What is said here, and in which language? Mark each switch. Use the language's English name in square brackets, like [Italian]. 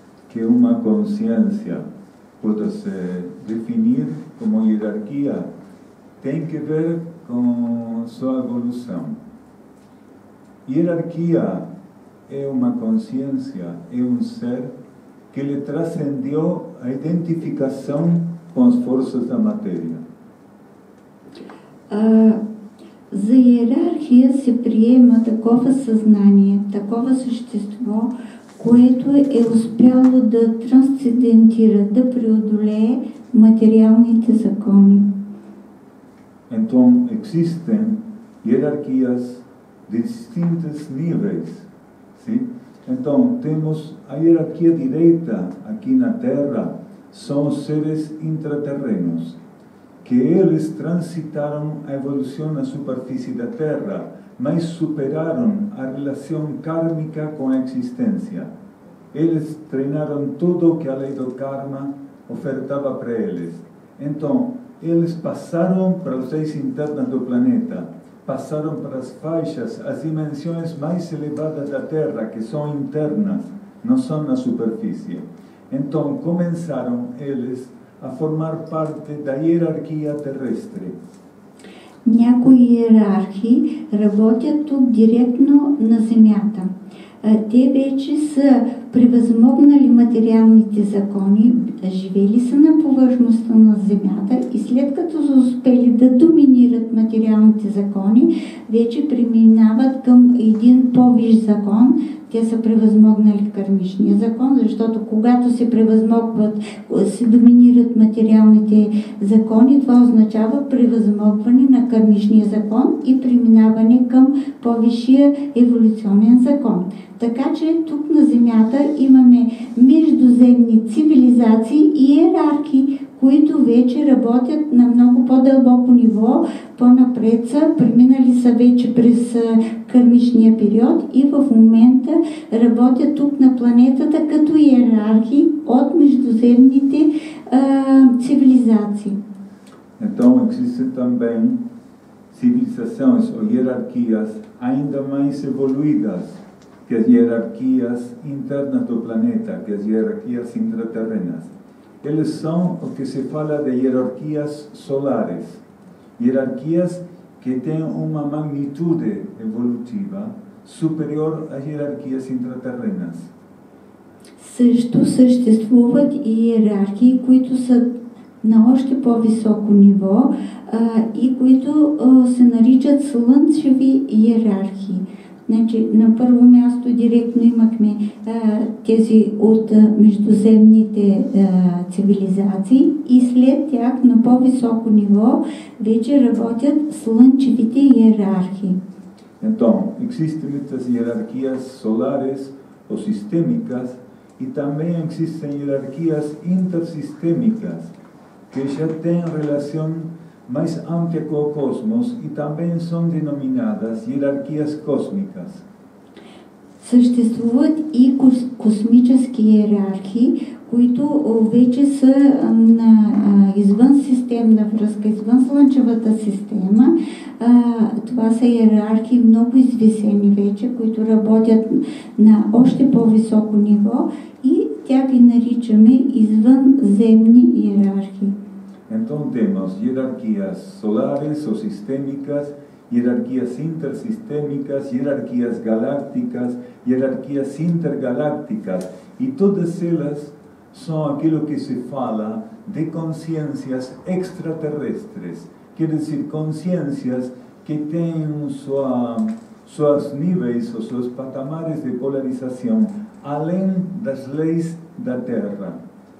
[Portuguese] Que uma consciência pode se definir como hierarquia tem que ver com sua evolução. Hierarquia é uma consciência, é um ser que lhe transcendeu a identificação com as forças da matéria. [Bulgarian] За иерархия се приема такова съзнание, такова същество, което е успяло да трансцендентира, да преодолее материалните закони. [Portuguese] Então, existem hierarquias de distintos níveis, sim? Então, temos a hierarquia direita aqui na Terra, são os seres intraterrenos, que eles transitaram a evolução na superfície da Terra, mas superaram a relação kármica com a existência. Eles treinaram tudo o que a lei do karma ofertava para eles. Então, eles passaram para os seis internas do planeta, passaram para as faixas, as dimensões mais elevadas da Terra, que são internas, não são na superfície. Então, começaram eles a formar parte da hierarquia terrestre. [Bulgarian] Някои иерархии работят тук директно на Земята. Те вече са превъзмогнали материалните закони, живели са на повърхността на Земята и след като са успели да доминират материалните закони, вече преминават към един по-висш закон. Те са превъзмогнали кармичния закон, защото когато се превъзмогват, се доминират материалните закони, това означава превъзмогване на кармичния закон и преминаване към по-висшия еволюционен закон. Така че тук на Земята имаме междуземни цивилизации и иерархии, които вече работят на много по-дълбоко ниво, по-напред са, преминали са вече през кармичния период и в момента работят тук на планетата като иерархии от междуземните цивилизации. [Portuguese] Então, existem também civilizações ou hierarquias ainda mais evoluídas que as hierarquias internas do planeta, que as hierarquias intraterrenas. Eles são o que se fala de hierarquias solares, hierarquias que têm uma magnitude evolutiva superior às hierarquias intraterrenas. [Bulgarian] Също съществуват иерархии, които са на още по-високо ниво и които се наричат слънчеви иерархии. Значи, на първо място директно имахме тези от междуземните цивилизации и след тях на по-високо ниво вече работят слънчевите иерархии. [Portuguese] Então, existem estas hierarquias solares ou sistêmicas e também existem hierarquias intersistêmicas que já têm relação mais ampla com o cosmos e também são denominadas hierarquias cósmicas. [Bulgarian] Съществуват и космически иерархии, които вече са извън системна връзка, извън Слънчевата система. Това са иерархии много извисени вече, които работят на още по-високо ниво и тя ги наричаме извънземни иерархии. [Spanish] Entonces tenemos jerarquías solares o sistémicas, jerarquías intersistémicas, jerarquías galácticas, jerarquías intergalácticas, y todas ellas son aquello que [Portuguese] se fala [Spanish] de conciencias extraterrestres, quiere decir conciencias que tienen sus niveles o sus patamares de polarización além das leis da Terra.